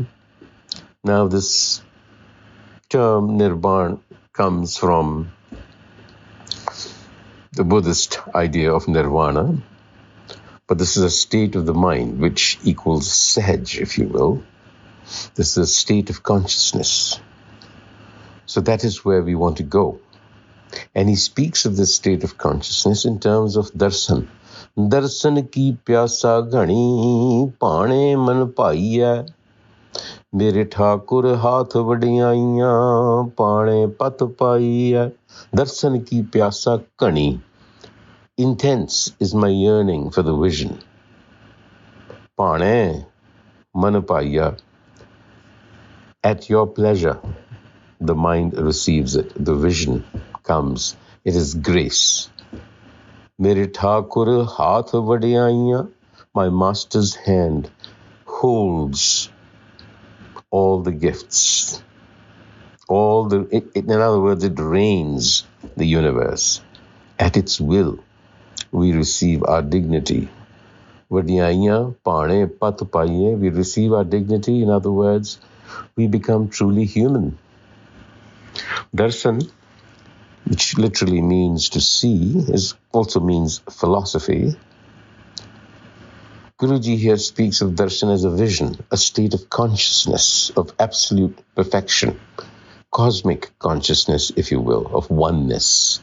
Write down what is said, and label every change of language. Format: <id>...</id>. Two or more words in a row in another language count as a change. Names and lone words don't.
<en>Now this term Nirban comes from the Buddhist idea of nirvana, but this is a state of the mind which equals sahaj, if you will. This is a state of consciousness. So that is where we want to go. And he speaks of this state of consciousness in terms of darshan.</en> <pa>ਦਰਸ਼ਨ ਕੀ ਪਿਆਸਾ ਘਣੀ ਪਾਣੇ ਮਨ ਪਾਇਆ. ਮੇਰੇ ਠਾਕੁਰ ਹਾਥ ਵਡਿਆਈਆਂ ਪਾਣੇ ਪਤ ਪਾਇਆ. ਦਰਸ਼ਨ ਕੀ ਪਿਆਸਾ ਘਣੀ.</pa> <en>Intense is my yearning for the vision.</en> <pa>ਪਾਣੇ ਮਨ ਪਾਇਆ.</pa> <en>At your pleasure, the mind receives it. The vision comes. It is grace.</en> <pa>ਮੇਰੇ ਠਾਕੁਰ ਹਾਥ ਵਡਿਆਈਆਂ.</pa> <en>My master's hand holds all the gifts. In other words, it reigns the universe. At its will, we receive our dignity.</en> <pa>ਵਡਿਆਈਆਂ, ਪਾਣੇ, ਪਤ ਪਾਈਐ,</pa> <en>we receive our dignity. In other words, we become truly human. Darshan, which literally means to see, also means philosophy. Guruji here speaks of darshan as a vision, a state of consciousness, of absolute perfection, cosmic consciousness, if you will, of oneness.</en>